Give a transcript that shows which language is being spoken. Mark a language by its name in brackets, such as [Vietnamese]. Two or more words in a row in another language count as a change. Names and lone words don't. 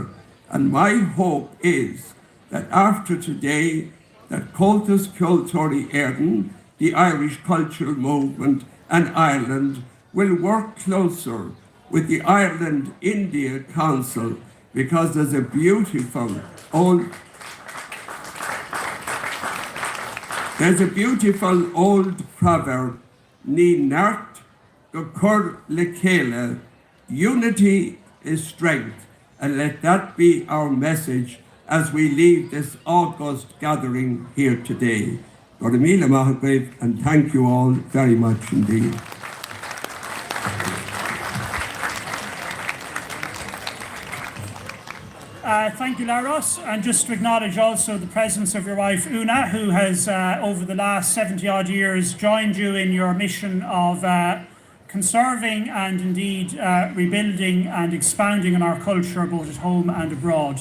[English] And my hope is that after today, that Comhaltas Ceoltóirí Éireann, the Irish cultural movement, and Ireland will work closer with the Ireland-India Council, because there's a beautiful old proverb, [Irish] Ní nart go cur le chéile, [English] unity is strength, and let that be our message as we leave this august gathering here today. [Irish] Gormila Mahagrave, [English] and thank you all very much indeed. Thank you, Laros, and just to acknowledge also the presence of your wife Una, who has over the last 70-odd years joined you in your mission of conserving and indeed rebuilding and expanding on our culture both at home and abroad.